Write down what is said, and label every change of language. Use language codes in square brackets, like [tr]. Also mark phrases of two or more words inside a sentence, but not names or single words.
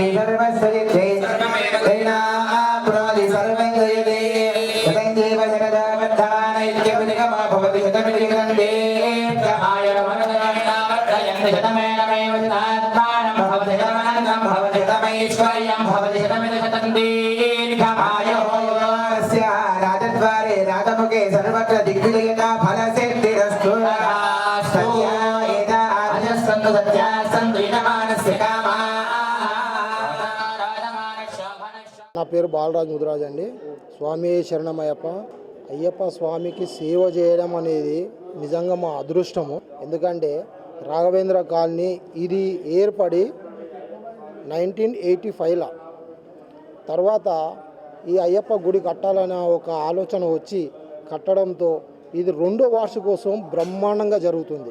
[sa] सर्वस्वजित्यै तेनाप्नोति सर्वं जयते यतं देव जगदावद्धान इत्यभिनिगमो भवति शतमिति ग्रन्थे आयुर्मनोरण्णावर्धयन्ति शतमेनमेव शतात्मानं भवति शतमनन्तं भवति शतमैश्वर्यं भवति शतमिति शतं दीर्घमायुः राजद्वारे राजमुखे सर्वत्र दिग्विजयता फलसिद्धिरस्तु सत्यायेताजस्सन्तु सत्यास्सन्तु इनमानस्य कामा। [te] నా పేరు బాలరాజ్ ముదిరాజ్ అండి. స్వామి శరణమయ్యప్ప. అయ్యప్ప స్వామికి సేవ చేయడం అనేది నిజంగా మా అదృష్టము. ఎందుకంటే రాఘవేంద్ర కాలనీ ఇది ఏర్పడి 1985లో తర్వాత ఈ అయ్యప్ప గుడి కట్టాలనే ఒక ఆలోచన వచ్చి కట్టడంతో ఇది 2వ వార్షికోత్సవం బ్రహ్మాండంగా జరుగుతుంది.